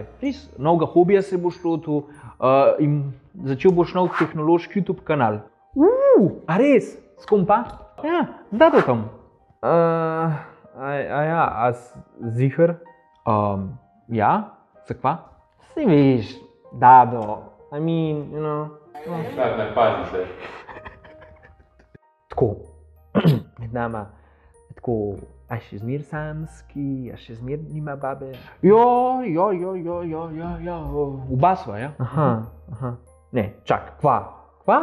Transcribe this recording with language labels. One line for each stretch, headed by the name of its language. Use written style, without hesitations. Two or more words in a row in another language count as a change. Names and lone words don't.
Slovenian: Res, novega hobija se boš lotil in začel boš nov tehnološki YouTube kanal. A res? S kom pa? Ja, z Dadotom. A ziher? Ja, zakva? Saj veš,
English: Dado, I mean, you know.
Slovenian: Ne pazi se. Tako, med nama, tako, a še zmer samski, a še zmer nima babe? Ja, oba sva, ja. Aha. Ne, čak, kva?